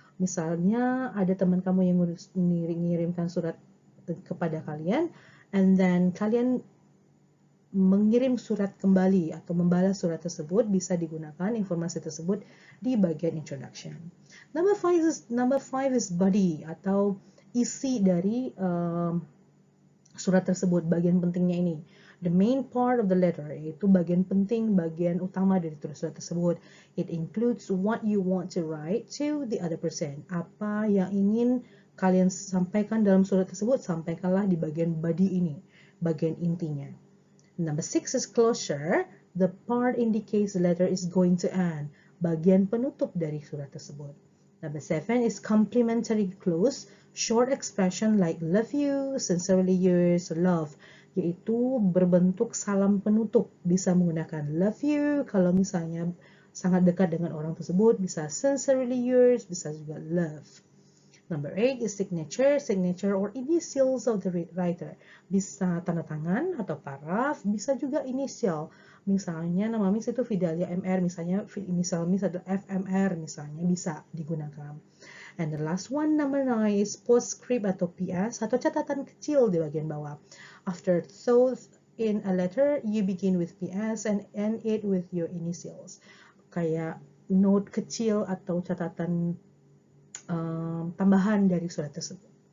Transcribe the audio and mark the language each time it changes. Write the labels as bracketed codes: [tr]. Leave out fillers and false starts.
[id] Misalnya ada teman kamu yang mengirimkan surat kepada kalian, [en] and then [id] kalian mengirim surat kembali atau membalas surat tersebut. Bisa digunakan informasi tersebut di bagian introduction. [en] Number 5 is body [id] atau isi dari surat tersebut, bagian pentingnya ini. [en] The main part of the letter, [id] yaitu bagian penting, bagian utama dari surat tersebut. [en] It includes what you want to write to the other person. [id] Apa yang ingin kalian sampaikan dalam surat tersebut, sampaikanlah di bagian body ini, bagian intinya. [en] Number 6 is closure. The part indicates the letter is going to end. [id] Bagian penutup dari surat tersebut. [en] Number 7 is complimentary close. Short expression like love you, sincerely yours, love, [id] yaitu berbentuk salam penutup. Bisa menggunakan love you kalau misalnya sangat dekat dengan orang tersebut, bisa sincerely yours, bisa juga love. [en] Number 8 is signature or initials of the writer. [id] Bisa tanda tangan atau paraf, bisa juga inisial. Misalnya nama Miss itu Fidelia MR, misalnya inisial Miss adalah FMR, misalnya bisa digunakan. [en] And the last one, number 9, is postscript [id] atau PS atau catatan kecil di bagian bawah. [en] After thought in a letter, you begin with PS and end it with your initials. [id] Kayak note kecil atau catatan tambahan dari surat tersebut.